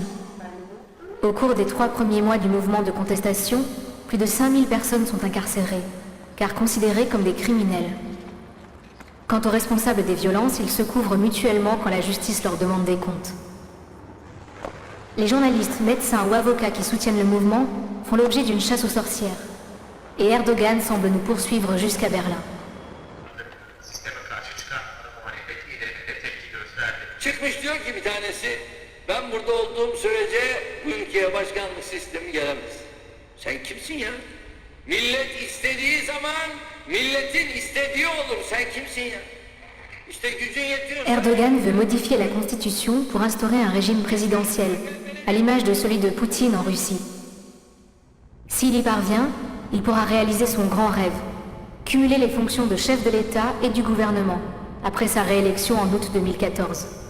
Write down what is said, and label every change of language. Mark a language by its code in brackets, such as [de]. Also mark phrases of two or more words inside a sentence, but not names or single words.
[fr] Au cours des 3 premiers mois du mouvement de contestation, plus de 5000 personnes sont incarcérées, car considérés comme des criminels. Quant aux responsables des violences, ils se couvrent mutuellement quand la justice leur demande des comptes. Les journalistes, médecins ou avocats qui soutiennent le mouvement font l'objet d'une chasse aux sorcières. Et Erdogan semble nous poursuivre jusqu'à Berlin. [tr] Çıkmış diyor ki bir tanesi, ben burada olduğum sürece bu ülkeye başkanlık sistemi gelemez. Sen kimsin ya? Millet istediği zaman milletin istediği olur. Sen kimsin ya? İşte gücün yetiyor. [fr] Erdogan veut modifier la constitution pour instaurer un régime présidentiel, à l'image de celui de Poutine en Russie. S'il y parvient, il pourra réaliser son grand rêve, cumuler les fonctions de chef de l'État et du gouvernement, après sa réélection en août 2014.